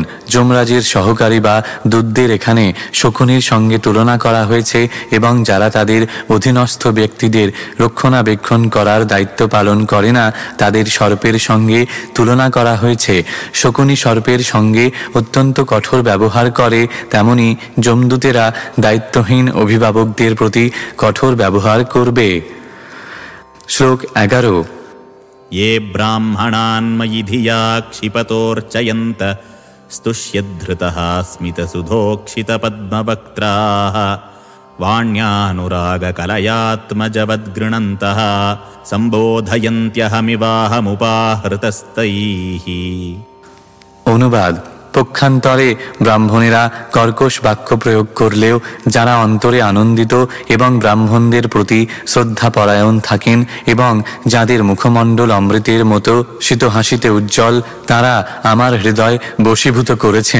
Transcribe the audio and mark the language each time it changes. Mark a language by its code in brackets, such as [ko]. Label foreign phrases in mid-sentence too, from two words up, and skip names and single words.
[bn] যমরাজের সহকারী বা দূতদের এখানে শকুনির সঙ্গে তুলনা করা হয়েছে এবং যারা তাদের অধীনস্থ ব্যক্তিদের রক্ষণাবেক্ষণ করার দায়িত্ব পালন করে না তাদের সর্পের সঙ্গে তুলনা করা হয়েছে। শকুনি সর্পের সঙ্গে অত্যন্ত কঠোর ব্যবহার করে, তেমনি যমদূতেরা দায়িত্বহীন অভিভাবকদের প্রতি কঠোর ব্যবহার করবে। শ্লোক 11। [sa] ये ब्राह्मणान् मयि धिया क्षिपतोर्चयन्त स्तुष्यद्धृतः स्मितसुधोक्षितपद्मवक्त्राः वाण्यानुरागकलयात्मजवद्गृणन्तः सम्बोधयन्त्यहमिवाहमुपाहृतस्तैः। [bn] অনুবাদ: পক্ষান্তরে ব্রাহ্মণেরা কর্কশ বাক্য প্রয়োগ করলেও যারা অন্তরে আনন্দিত এবং ব্রাহ্মণদের প্রতি শ্রদ্ধাপরায়ণ থাকেন এবং যাদের মুখমণ্ডল অমৃতের মতো শীতহাসিতে উজ্জ্বল, তারা আমার হৃদয় বশীভূত করেছেন।